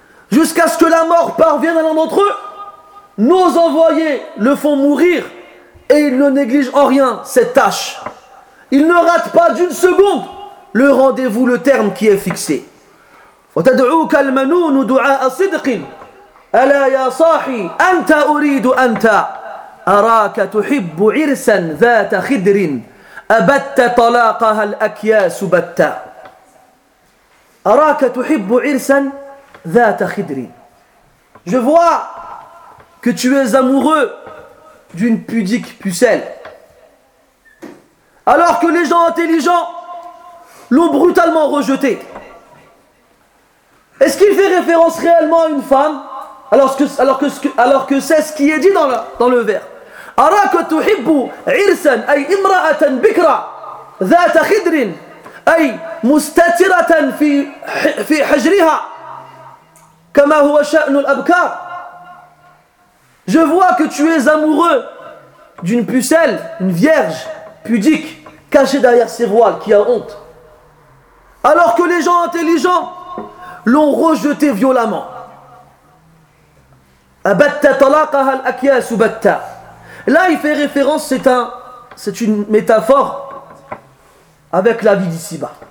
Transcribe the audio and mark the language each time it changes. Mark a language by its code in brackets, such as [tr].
[fr] Jusqu'à ce que la mort parvienne à l'un d'entre eux, nos envoyés le font mourir et ils ne négligent en rien cette tâche. Ils ne ratent pas d'une seconde le rendez-vous, le terme qui est fixé. [ar] Wa tad'uka al-manun du'a sidqin. ألا يا صاحي أنت أريد أنت أراك تحب عرسا ذات خدر أبت طلاقها الأكياس بتا أراك تحب عرسا ذات خدر. [fr] Je vois que tu es amoureux d'une pudique pucelle alors que les gens intelligents l'ont brutalement rejeté. Est-ce qu'il fait référence réellement à une femme? Alors que c'est ce qui est dit dans le vers. [ar] أراك تحب عرسا أي امرأة بكرة ذات خدر أي مستترة في حجرها كما هو شأن الأبكار. [fr] Je vois que tu es amoureux d'une pucelle, une vierge pudique, cachée derrière ses voiles, qui a honte. Alors que les gens intelligents l'ont rejetée violemment. [ar] Abatta talaqaha al-akyas batta. [fr] Là, il fait référence, c'est une métaphore avec la vie d'ici-bas.